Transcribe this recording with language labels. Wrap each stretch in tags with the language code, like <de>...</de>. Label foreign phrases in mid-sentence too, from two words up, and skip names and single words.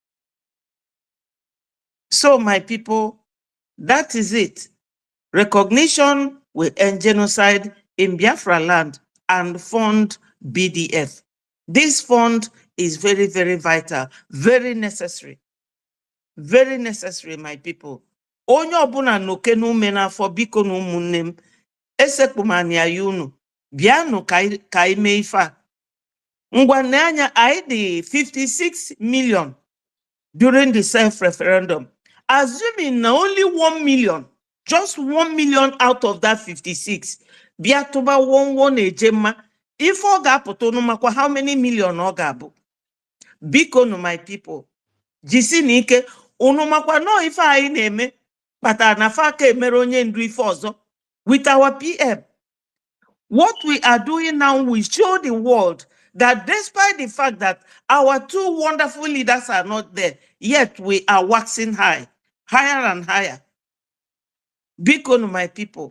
<en>So, my people, that is it. Recognition will end genocide in Biafraland and fund BDF. This fund is very, very vital, very necessary. Very necessary, my people.</en> <ig>Onye ọbụla n'oke n'ume n'afọ biko na ụmụnne m, esekpumani ya unu, bịanụ ka ime ife a. Ngwa n'anya, anyị dị 56 million</ig> <en>during the self-referendum. Assuming na only 1 million, just 1 million out of that 56,</en> <ig>bịa tụba 1 ejema, if ọ ga-apụta unu makwa</ig> <en>how many million</en> <ig>ọ ga-abụ. Biko no</ig> <en>my people,</en> <ig>jisi n'ike, unu makwa no ife anyị na-eme, kpatara na fa ka emere onye ndu ife ọzọ</ig> <en>with our PM. What we are doing now, we show the world that despite the fact that our two wonderful leaders are not there, yet we are waxing high, higher and higher. Bikono, my people.</en>